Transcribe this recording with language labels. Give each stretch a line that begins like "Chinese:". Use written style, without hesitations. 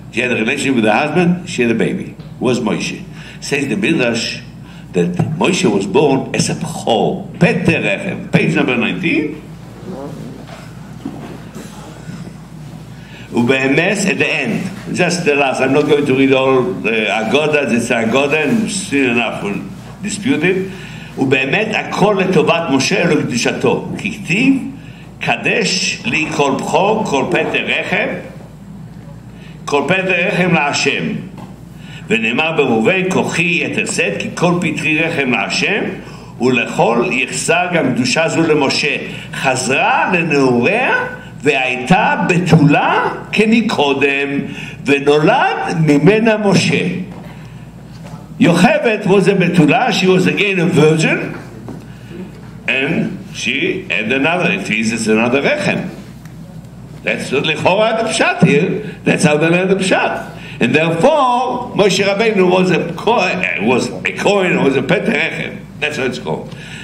English: She had a relationship with her husband, she had a baby. Who was Moshe? Says the Midrash that Moshe was born as a Pchol. Peter Rechem. Page number 19. Ube'emes at the end. Just the last. I'm not going to read all the Agoda. It's Agoda and soon enough we'll dispute it.
Hebrew: ובאמת הכל לטובת משה ולקדושתו. ככתיב, קדש לי כל בכור, כל פטר רחם, כל פטר רחם להשם. ונאמר בראובן, כוחי יתר שאת, כי כל פטרי רחם להשם, ולכל יחסר גם קדושה זו למשה. חזרה לנעוריה, והייתה בתולה כמקודם, ונולד ממנה משה.
English: Yocheved was a betula, she was again a virgin, and she had another, it is another rechem. That's what lechora the pshat here, that's how they learn the pshat. And therefore, Moshe Rabbeinu was a Kohen, was a Peter Rechem. That's what it's called.